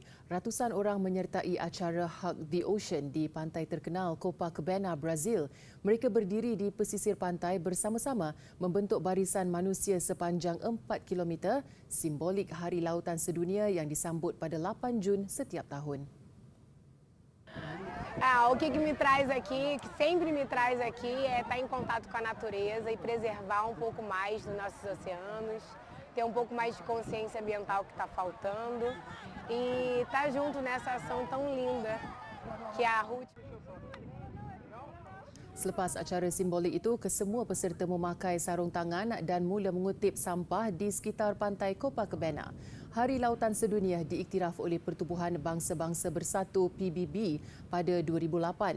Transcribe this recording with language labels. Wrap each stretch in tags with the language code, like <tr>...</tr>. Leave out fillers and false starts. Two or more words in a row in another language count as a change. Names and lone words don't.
<ms>Ratusan orang menyertai acara Hug the Ocean di pantai terkenal Copacabana, Brazil. Mereka berdiri di pesisir pantai bersama-sama membentuk barisan manusia sepanjang 4 km, simbolik Hari Lautan Sedunia yang disambut pada 8 Jun setiap tahun.</ms> <pt>O que me traz aqui, que sempre me traz aqui, é estar em contato com a natureza e preservar um pouco mais dos nossos oceanos, ter um pouco mais de consciência ambiental que está faltando e estar junto nessa ação tão linda que a Ruth.</pt> <ms>Selepas acara simbolik itu, kesemua peserta memakai sarung tangan dan mula mengutip sampah di sekitar pantai Copacabana. Hari Lautan Sedunia diiktiraf oleh Pertubuhan Bangsa-Bangsa Bersatu PBB pada 2008.</ms>